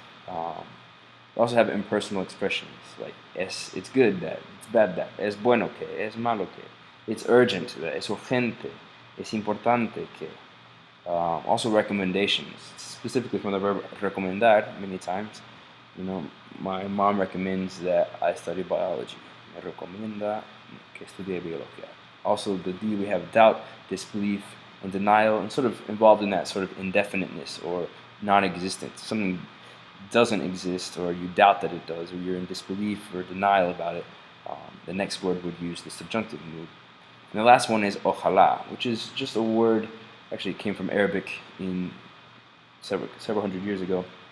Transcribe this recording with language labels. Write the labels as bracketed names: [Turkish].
[English] We also have impersonal expressions, like it's good that, it's bad that, [Spanish] es bueno que, es malo que, [English] it's urgent that, [Spanish] es urgente, es importante que. [English] Also recommendations, specifically from the verb recomendar many times. My mom recommends that I study biology. [Spanish] Me recomienda que estudie biología. [English] Also the D, we have doubt, disbelief, and denial, and sort of involved in that sort of indefiniteness or non-existence. Something doesn't exist, or you doubt that it does, or you're in disbelief or denial about it. The next word would use the subjunctive mood. And the last one is ojalá, which is just a word, actually it came from Arabic in several hundred years ago.